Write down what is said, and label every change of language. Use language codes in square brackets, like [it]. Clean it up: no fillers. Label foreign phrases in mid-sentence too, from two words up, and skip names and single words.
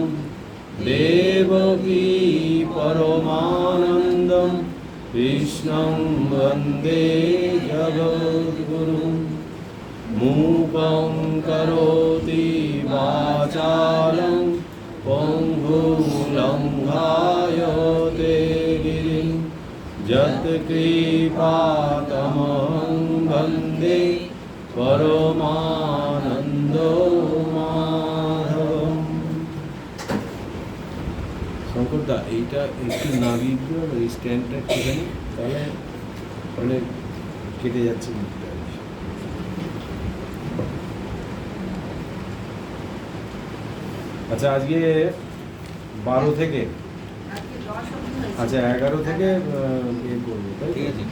[sa] देवकी परमानन्दं कृष्णं वन्दे जगद्गुरुं मूकं करोति वाचालं पङ्गुं लङ्घयते गिरिं यत्कृपातमहं वन्दे परमानन्दो माधवम्। [bn] শঙ্করদা এইটা একটু নাগিয়ে দিও আর এই স্ট্যান্ডটা একটুখানি, তাহলে অনেক কেটে যাচ্ছে। আচ্ছা, আজকে 12 থেকে, আচ্ছা 11 থেকে ইয়ে করবো, তাই ঠিক আছে?